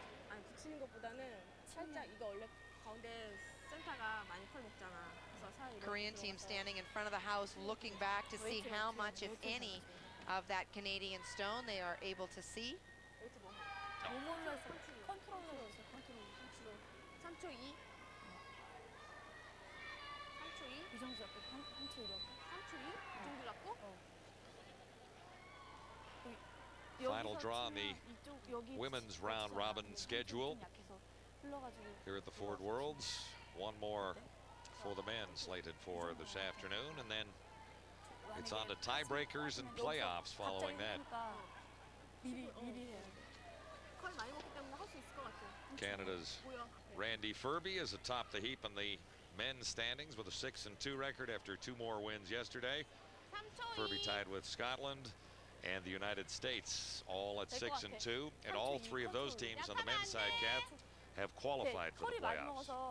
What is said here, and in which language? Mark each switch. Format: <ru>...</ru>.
<ko>아니 붙이는 것보다는 살짝 이거 원래 가운데 센터가 많이 컬 먹잖아. 그래서 차라리 이렇게</ko> <en>Korean team</en> <ko>들어가서</ko> <en>standing in front of the house looking back to see how much, if any, of that Canadian stone they are able to see.</en> <ko>웨이트 너무 몸으로 해서 컨트롤로 해서 컨트롤 3초 2 3초 2 이 정도 잡고 3초 2 3초 2 이 정도 잡고</ko> <en>Final draw on the women's round robin schedule here at the Ford Worlds. One more for the men slated for this afternoon, and then it's on to tiebreakers and playoffs following that.</en> <ko>미리 해야 돼. 컬 많이 먹기 때문에 할 수 있을 것 같아.</ko> <en>Canada's Randy Ferbey is atop the heap in the men's standings with a 6-2 record after 2 more wins yesterday. Ferbey tied with Scotland and the United States, all at 6-2, and all 3 of those teams on the men's side, Kath, have qualified for the playoffs.</en>